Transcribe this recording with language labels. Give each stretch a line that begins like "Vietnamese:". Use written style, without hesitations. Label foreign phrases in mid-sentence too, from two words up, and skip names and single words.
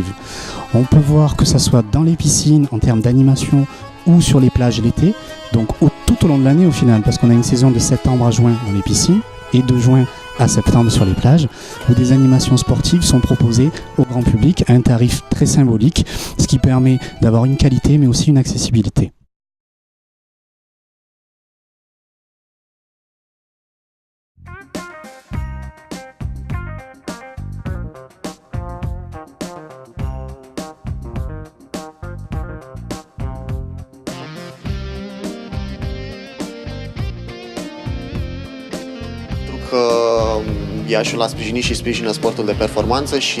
French: On peut voir que ça soit dans les piscines en termes d'animation ou sur les plages l'été, donc tout au long de l'année au final, parce qu'on a une saison de septembre à juin dans les piscines et de juin à septembre sur les plages, où des animations sportives sont proposées au grand public à un tarif très symbolique, ce qui permet d'avoir une qualité mais aussi une accessibilité.
Romanian: Iașul a sprijinit și sprijină sportul de performanță și